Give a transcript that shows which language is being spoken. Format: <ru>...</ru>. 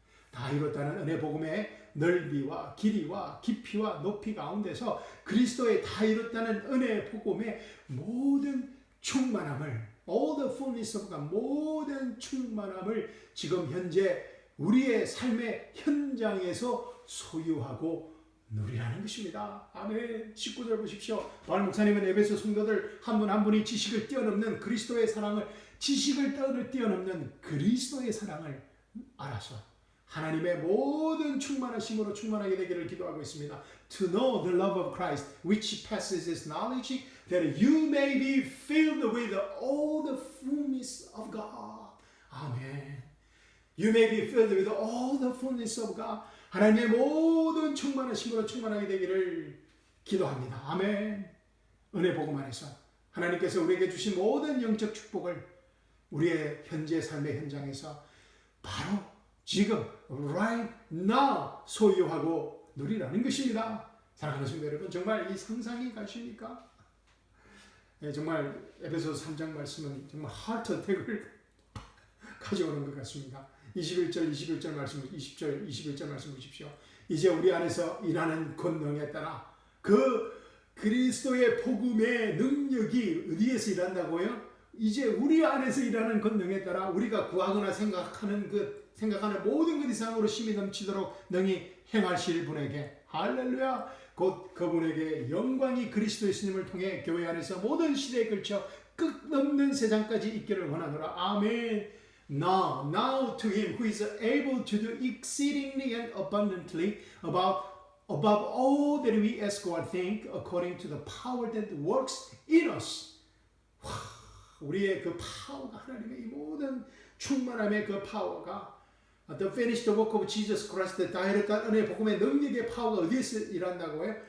<ko>다 이뤘다는 은혜 복음의 넓이와 길이와 깊이와 높이 가운데서 그리스도의 다 이뤘다는 은혜 복음의 모든 충만함을,</ko> <en>all the fullness of God,</en> <ko>모든 충만함을 지금 현재 우리의 삶의 현장에서 소유하고 누리라는 것입니다. 아멘. 19절 보십시오. 바울 목사님은 에베소 성도들 한 분 한 분이 지식을 뛰어넘는 그리스도의 사랑을, 지식을 뛰어넘는 그리스도의 사랑을 알아서 하나님의 모든 충만하심으로 충만하게 되기를 기도하고 있습니다.</ko> <en>To know the love of Christ, which passes his knowledge, that you may be filled with all the fullness of God.</en> <ko>아멘.</ko> <en>You may be filled with all the fullness of God.</en> <ko>하나님의 모든 충만하심으로 충만하게 되기를 기도합니다. 아멘. 은혜 복음 안에서 하나님께서 우리에게 주신 모든 영적 축복을 우리의 현재 삶의 현장에서 바로 지금</ko> <en>right now</en> <ko>소유하고 누리라는 것입니다. 사랑하는 성도 여러분, 정말 이 상상이 가십니까? 네, 정말 에베소서 3장 말씀은 정말 하트 어택을 가져오는 것 같습니다. 21절 말씀, 20절, 21절 말씀 보십시오. 이제 우리 안에서 일하는 권능에 따라 그 그리스도의 복음의 능력이 어디에서 일한다고요? 이제 우리 안에서 일하는 권능에 따라 우리가 구하거나 생각하는 모든 것 이상으로 힘이 넘치도록 능히 행하실 분에게, 할렐루야, 곧 그분에게 영광이 그리스도 예수님을 통해 교회 안에서 모든 시대에 걸쳐 끝없는 세상까지 있기를 원하노라. 아멘.</ko> <en>Now to him who is able to do exceedingly and abundantly above all that we ask or think, according to the power that works in us.</en> <ko>우리의 그 파워가, 하나님의 이 모든 충만함의 그 파워가,</ko> <en>The finished work of Jesus Christ,</en> <ko>다 이뤘다 은혜 복음의 능력의 파워가 어디에서 일한다고요?</ko>